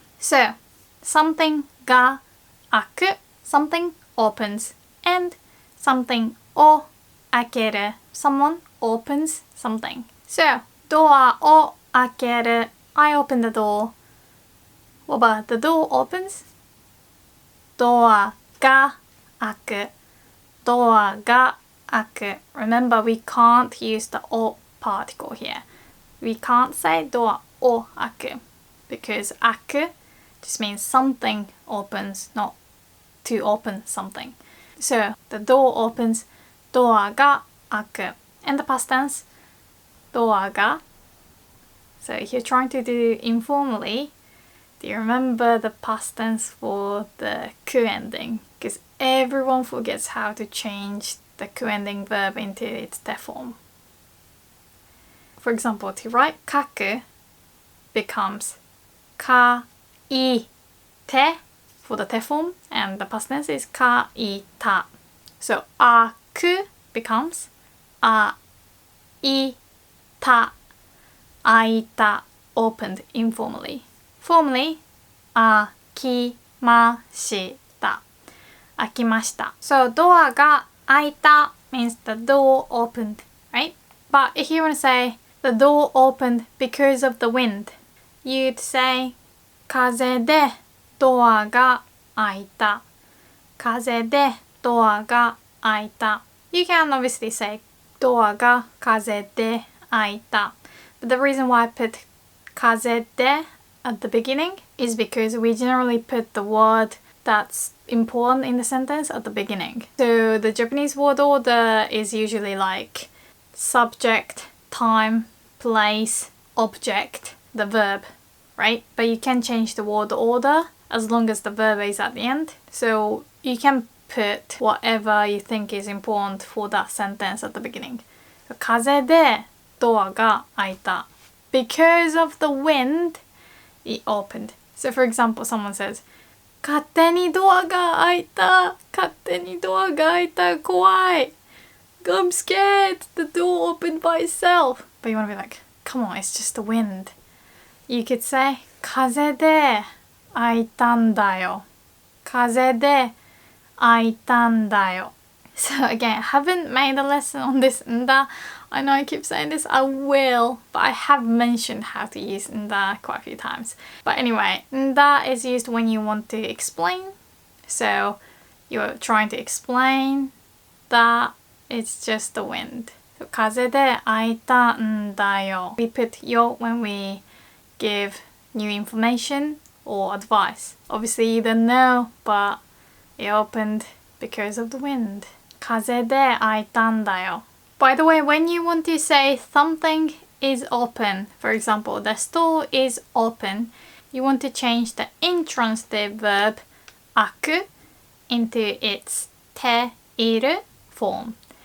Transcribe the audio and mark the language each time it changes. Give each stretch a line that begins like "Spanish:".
English: So something が開く, something opens, and something を開ける, someone opens something. So
Japanese: ドアを開ける,
English: I open the door. What about the door opens?
Japanese: ドアが開く, ドアが開く.
English: Remember, we can't use the お particle here. We can't say
Japanese: ドアを開く
English: because 開くjust means something opens, not to open something. So the door opens,
Japanese: ドアが開く.
English: And the past tense, ドアが. So if you're trying to do informally, do you remember the past tense for the ku ending? Because everyone forgets how to change the ku ending verb into its te form. For example, to write 書く becomes 書いて for the te form, and the past tense is 書いた. So 開く becomes 開いた, 開いた opened informally.
Japanese: Formally, 開きました, 開きました.
English: So
Japanese: ドアが開いた
English: means the door opened, right? But if you want to say the door opened because of the wind, you'd say
Japanese: 風でドアが開いた. 風でドアが開いた.
English: You can obviously say
Japanese: ドアが風で開いた.
English: But the reason why I put 風で at the beginning is because we generally put the word that's important in the sentence at the beginning. So the Japanese word order is usually like subject, time, place, object, the verb, right? But you can change the word order as long as the verb is at the end. So you can put whatever you think is important for that sentence at the beginning.
Japanese: So, 風でドアが開いた.
English: Because of the wind, it opened. So for example, someone says,
Japanese: 勝手にドアが開いた. 勝手にドアが開いた.怖い.
English: I'm scared. The door opened by itself. But you want to be like, come on, it's just the wind. You could say,
Japanese: 風で開いたんだよ. 風で開いたんだよ.
English: So again, I haven't made a lesson on this nda. I know I keep saying this, I will, but I have mentioned how to use nda quite a few times. But anyway, nda is used when you want to explain. So you're trying to explain that it's just the wind.
Japanese: So 風で開いたんだよ.
English: We put yo when we give new information or advice. Obviously you don't know, but it opened because of the wind.
Japanese: 風で開いたんだよ.
English: By the way, when you want to say something is open, for example, the store is open, you want to change the intransitive verb 開く into its ている form.